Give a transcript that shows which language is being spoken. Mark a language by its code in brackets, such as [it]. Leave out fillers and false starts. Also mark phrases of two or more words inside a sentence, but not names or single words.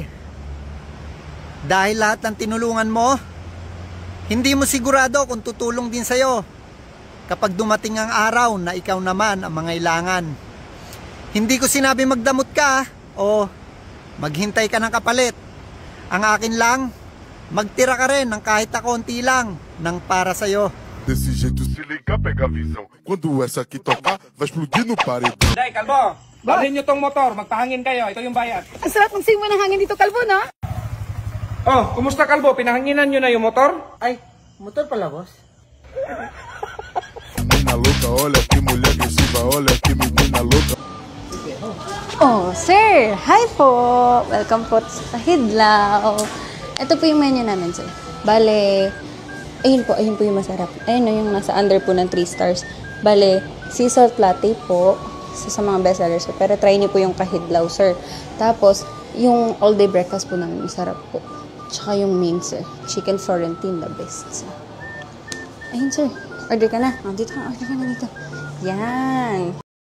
[tl] Dahil lahat ng tinulungan mo, hindi mo sigurado kung tutulong din sa'yo kapag dumating ang araw na ikaw naman ang mangailangan. Hindi ko sinabi magdamot ka o maghintay ka ng kapalit. Ang akin lang, magtira ka rin ng kahit na konti lang ng para sa'yo. [pt] Desse jeito se liga, pega a visão. Quando essa aqui tocar, vai explodir no paredão. [tl] Day, Kalbo! Dalhin nyo tong motor, magpahangin kayo. Ito yung bayad. Ang sarap ng simoy ng hangin dito, Kalbo, no? Oh, kumusta Kalbo? Pinahanginan nyo na yung motor? Ay, motor pala, boss. [pt] Menina louca, olha que mulher agressiva, olha que menina louca. [tl] Oh, sir! Hi po! Welcome po sa Hidlaw. Ito po yung menu namin, sir. Bale, ayun po yung masarap. Ayun na yung nasa under po ng 3 stars. Bale, [en] sea salt latte [tl] po. Sa mga bestsellers, sir. Pero try niyo po yung kahidlaw, sir. Tapos, yung [en] all-day breakfast [tl] po namin, masarap po. Tsaka yung main, sir. [en] Chicken Florentine, the best, [tl] sir. Ayun, sir. Order ka na. Dito ka, order ka na dito. Yan.